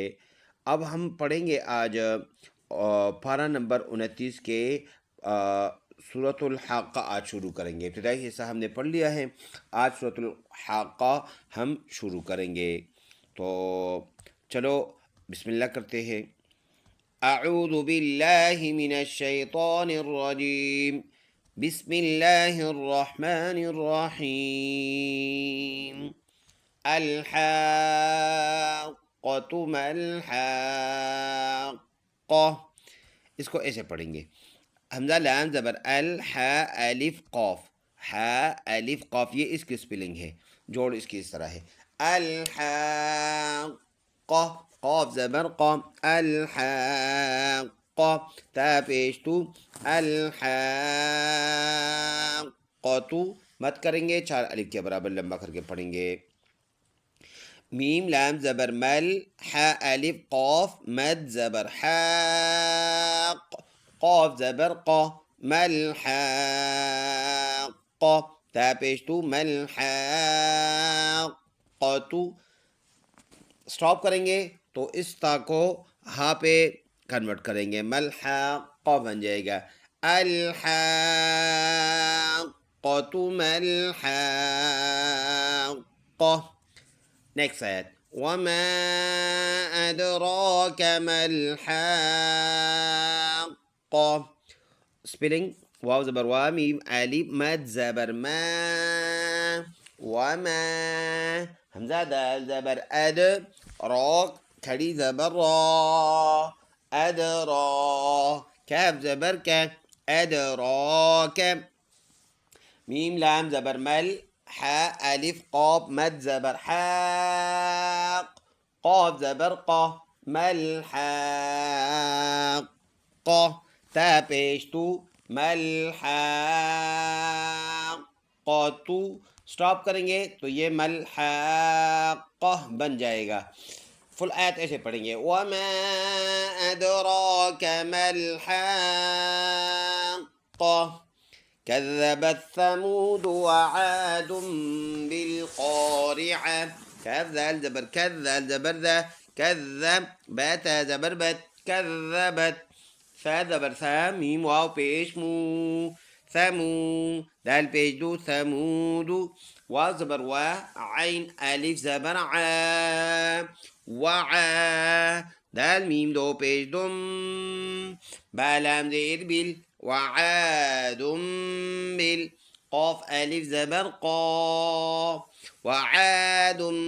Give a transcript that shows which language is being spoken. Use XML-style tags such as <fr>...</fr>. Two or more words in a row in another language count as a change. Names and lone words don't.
<hi>अब हम पढ़ेंगे आज पारा नंबर 29 के सूरतुल हाक़ा आज शुरू करेंगे। इब्तदाई हिस्सा हमने पढ़ लिया है, आज सूरतुल हाक़ा हम शुरू करेंगे। तो चलो बिस्मिल्लाह करते हैं।</hi> <ar>أعوذ بالله من الشيطان الرجيم. بسم الله الرحمن الرحيم. الحاقة ما الحاقة.</ar> <hi>इसको ऐसे पढ़ेंगे, हमजा लाम ज़बर अल हा अलिफ क़ाफ, हा अलिफ क़ाफ, ये इसकी स्पेलिंग है। जोड़ इसकी इस तरह है, अल हाक़्क़ा, क़ाफ ज़बर क़ा, अल हाक़्क़ा, ता पेश तू, अल हाक़्क़तु मत करेंगे, चार अलिफ के बराबर लंबा करके पढ़ेंगे। मीम लाम ज़बर मल, हा अलिफ क़ाफ, मद ज़बर हाक़, क़ाफ ज़बर क़ा, मल हाक़्क़ा, ता पेश तू, मल हाक़्क़तु। स्टॉप करेंगे तो इस ता को हा पे कन्वर्ट करेंगे, मल हाक़्क़ा बन जाएगा।</hi> <ar>الحاقة ما الحاقة.</ar> <hi>नेक्स्ट आयत,</hi> <ar>وما أدراك ما الحاقة.</ar> <hi>स्पेलिंग वाव ज़बर वा, मीम अलिफ, मद ज़बर मा, वमा, हमजा दाल ज़बर अद, रा खड़ी ज़बर रा, अदरा, काफ ज़बर का, अदराक, मीम लाम ज़बर मल, हा अलिफ क़ाफ, मद ज़बर हाक़, क़ाफ ज़बर क़ा, मल हाक़्क़ा, ता पेश तू, मल हाक़्क़तु। स्टॉप करेंगे तो ये मल हाक़्क़ा बन जाएगा। फुल आयत ऐसे पढ़ेंगे,</hi> <ar>وما أدراك ما الحاقة. كذبت ثمود وعاد بالقارعة.</ar> <hi>काफ़ ज़ाल ज़बर कज़ा ज़बर ज़ा, कज़्ज़ब बात ज़बर बात, कज़्ज़बत सा ज़बर सा, मीम वाव पेश मू, समू दाल पेश दू, समूद, वाव ज़बर वा, ऐन अलिफ़ ज़बर आ, वआ, दाल मीम दू पेश दुम, बा लाम ज़ेर बिल, वआद बिल, क़ाफ़ अलिफ़ ज़बर क़ा, वआद</hi>